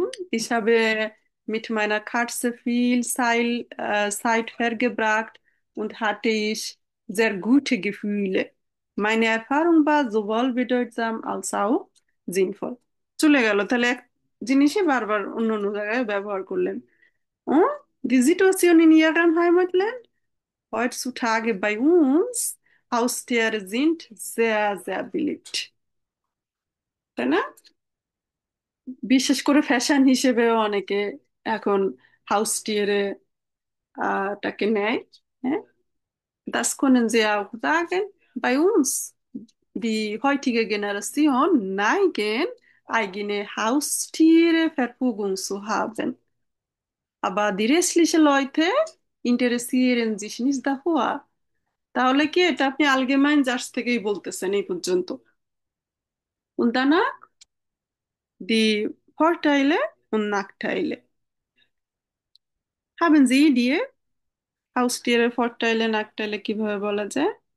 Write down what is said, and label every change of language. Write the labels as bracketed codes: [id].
[de] Ich habe mit meiner Katze viel Zeit verbracht und hatte ich sehr gute Gefühle. Meine Erfahrung war sowohl bedeutsam als auch sinnvoll. [bn] চলে গেল, তাহলে এক জিনিসই বারবার অন্য অন্য জায়গায় ব্যবহার করলেন। [de] Und die Situation in Ihrem Heimatland? Heutzutage bei uns Haustiere sind sehr, sehr beliebt, [bn] তাই না? বিশেষ করে ফ্যাশন হিসেবেও অনেকে এখন হাউস টিয়ারে টাকে নেয়। [de] হ্যাঁ, das können Sie auch sagen. Bei uns, die heutige Generation neigen, eigene Haustiere Verfügung zu haben. Aber die restlichen Leute interessieren sich nicht dafür. [bn] তাহলে কি এটা আপনি allgemein জার্স থেকেই বলতেছেন এই পর্যন্ত? [de] Und danach die Vorteile und Nachteile. Haben Sie Idee? Haustiere Vorteile, Nachteile [bn] কিভাবে বলা যায়?